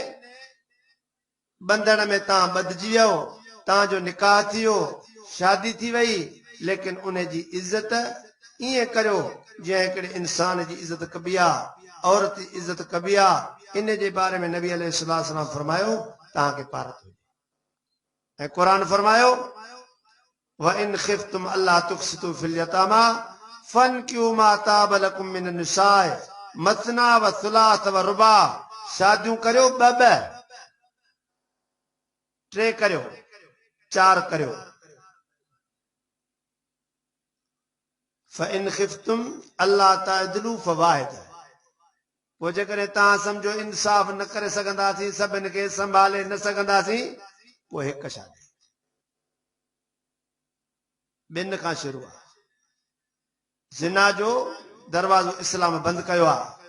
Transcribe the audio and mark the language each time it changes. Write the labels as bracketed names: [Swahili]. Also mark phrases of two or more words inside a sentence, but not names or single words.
[Sindhi] बंधन में तव्हां ॿधिजी वियो, तव्हांजो निकाह थी वियो, शादी थी वई, लेकिन उन जी इज़त ईअं करियो जीअं हिकिड़े इंसान जी इज़त कबी आहे, औरत जी इज़त कबी आहे। इन जे बारे में नबी अलैहिस्सलाम फरमायो तव्हांखे पारत हुजे। ऐं क़ुरान फरमायो [Arabic] وإن خفتم ألا تقسطوا في اليتامى فانكحوا ما طاب لكم من النساء مثنى وثلاث ورباع. [Sindhi] शादियूं करियो ॿ ॿ, टे करियो, चार करियो। [Arabic] فإن خفتم ألا تعدلوا فواحدة. [Sindhi] पोइ जेकॾहिं तव्हां सम्झो इंसाफ़ न करे सघंदासीं, सभिनि खे संभाले न सघंदासीं, पोइ हिकु शादी। ॿिनि खां शुरू आहे। ज़िना जो दरवाज़ो इस्लाम बंदि कयो आहे।